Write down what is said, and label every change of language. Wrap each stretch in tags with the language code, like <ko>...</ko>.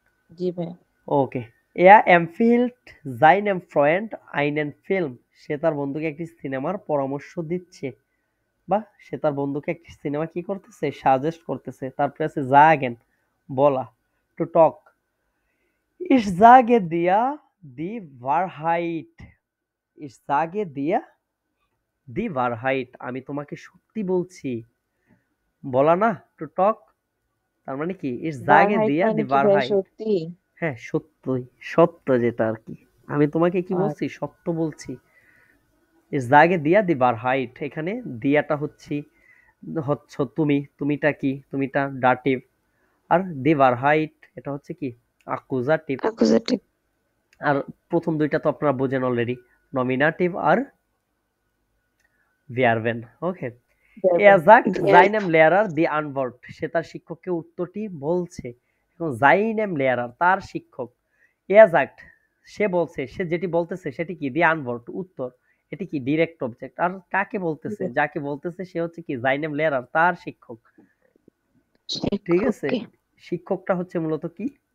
<bn>জি ভাইয়া। ওকে।</bn> <de>Er empfiehlt seinem Freund einen Film,</de> <bn>সে তার বন্ধুকে একটি সিনেমার পরামর্শ দিচ্ছে, বা সে তার বন্ধুকে একটি সিনেমা কি করতেছে, সাজেস্ট করতেছে। তারপরে আছে sagen, বলা, to talk.</bn> <de>Ich sage dir die Wahrheit, ich sage dir die Wahrheit,</de> <bn>আমি তোমাকে সত্যি বলছি। বলা না, টু টক, তার মানে কি</bn> <de>ich sage বারহাইট dir</de> <bn>মানে</bn> <de>die</de> <bn>কি ভাইয়া,</bn> <de>Wahrheit,</de> <bn>সত্যি? হ্যাঁ সত্যই, সত্য যেটা আর কি, আমি তোমাকে কি বলছি, সত্য বলছি।</bn> <de>ich sage dir die Wahrheit,</de> <bn>এখানে দিয়াটা হচ্ছে তুমি, তুমিটা কি, তুমিটা ডাটিভ, আর দি Wahrheit এটা হচ্ছে কি অ্যাকুজাটিভ। অ্যাকুজেটিভ। আর প্রথম দুইটা তো আপনারা বোঝেন অলরেডি, নমিনাটিভ আর ভার্বেন। ওকে।</bn> <de>Er sagt seinem Lehrer die Antwort,</de> <bn>সে তার শিক্ষককে উত্তরটি বলছে। এখন</bn> <de>seinem Lehrer,</de> <bn>তার শিক্ষক।</bn> <de>Er sagt,</de> <bn>সে বলছে, সে যেটি বলতেছে সেটি কি,</bn> <de>die Antwort,</de> <bn>উত্তর। এটি কি ডিরেক্ট অবজেক্ট। আর কাকে বলতেছে, যাকে বলতেছে সে হচ্ছে কি</bn> <de>seinem Lehrer,</de> <bn>তার শিক্ষক। ঠিক আছে, শিক্ষককে। শিক্ষকটা হচ্ছে মূলত কি,</bn>